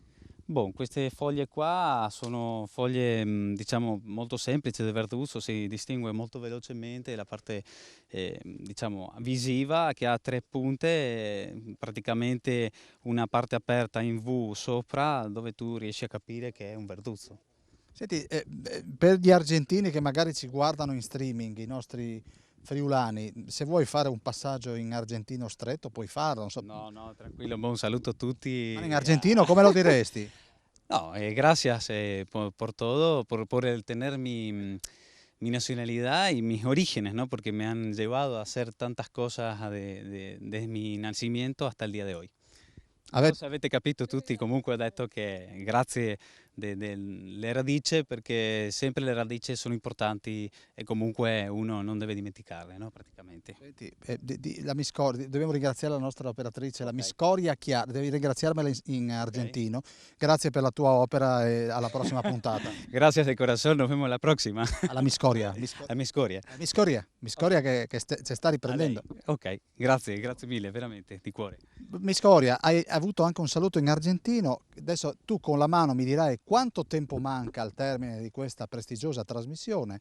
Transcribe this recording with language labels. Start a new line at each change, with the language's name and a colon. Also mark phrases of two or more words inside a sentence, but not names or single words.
Italian: Boh, queste foglie qua sono foglie diciamo molto semplici del Verduzzo, si distingue molto velocemente la parte diciamo visiva che ha 3 punte, praticamente una parte aperta in V sopra dove tu riesci a capire che è un Verduzzo. Senti, per gli argentini che magari ci guardano in streaming, i nostri friulani, se vuoi fare un passaggio in argentino stretto puoi farlo. Non so. No, tranquillo, buon saluto a tutti. Ma in argentino come lo diresti?
Spanish: No, gracias por todo, por el tener mi nacionalidad y mis orígenes, ¿no? Porque me han llevado a hacer tantas cosas desde mi nacimiento hasta el día de hoy.
Italian: Forse avete capito tutti, comunque ho detto che grazie delle radici, perché sempre le radici sono importanti e comunque uno non deve dimenticarle, no? Praticamente. Senti, la Miscoria, dobbiamo ringraziare la nostra operatrice, la Miscoria Chiara, devi ringraziarmela in argentino. Grazie per la tua opera e alla prossima puntata.
Spanish: Grazie de corazón, nos vemos la prossima.
Italian: Alla Miscoria. A Miscoria. Miscoria che ci sta riprendendo. Ok, grazie mille, veramente, di cuore. Miscoria, hai avuto anche un saluto in argentino, adesso tu con la mano mi dirai quanto tempo manca al termine di questa prestigiosa trasmissione.